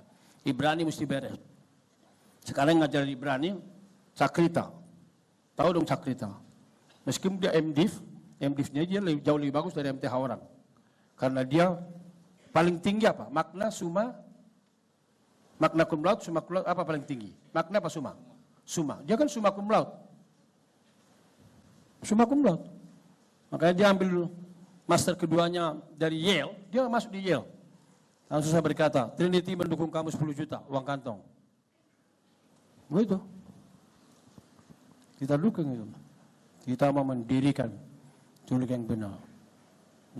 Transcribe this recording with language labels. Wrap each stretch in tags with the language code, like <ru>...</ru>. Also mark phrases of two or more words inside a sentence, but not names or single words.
<id>Ibrani mesti beres. Sekarang ngajar Ibrani, Cakrita. Tahu dong Cakrita? Meskipun dia MDiv, MDivnya dia jauh lebih bagus dari MTH orang. Karena dia paling tinggi apa? Makna, suma, makna</id> <la>cum laude, summa cum laude,</la> <id>apa paling tinggi? Makna apa suma? Suma. Dia kan</id> <la>summa cum laude. Summa cum laude.</la> <id>Makanya dia ambil dulu. Master keduanya dari Yale, dia masuk di Yale. Langsung saya berkata, Trinity mendukung kamu 10 juta, uang kantong. Begitu. Kita dukung itu. Kita mau mendirikan teologi yang benar.</id>